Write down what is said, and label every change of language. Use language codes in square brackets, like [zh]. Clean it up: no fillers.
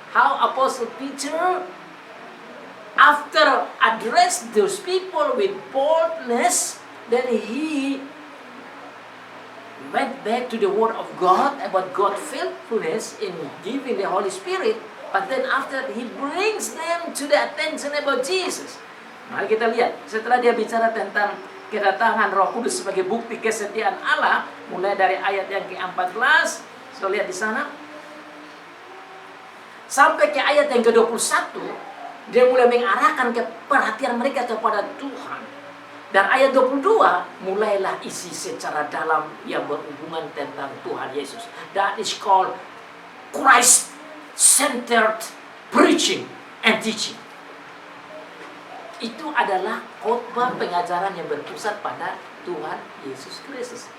[en] How Apostle Peter, after address those people with boldness, then he went back to the Word of God about God's faithfulness in giving the Holy Spirit. But then after he brings them to the attention about Jesus. [id] Mari kita lihat. Setelah dia bicara tentang kedatangan Roh Kudus sebagai bukti kesetiaan Allah, mulai dari ayat yang ke-14, so lihat di sana. Sampai ke ayat yang ke-21, dia mulai mengarahkan ke perhatian mereka kepada Tuhan. Dan ayat 22, mulailah isi secara dalam yang berhubungan tentang Tuhan Yesus. [en] That is called Christ-centered preaching and teaching. [id] Itu adalah khotbah pengajaran yang berpusat pada Tuhan Yesus Kristus.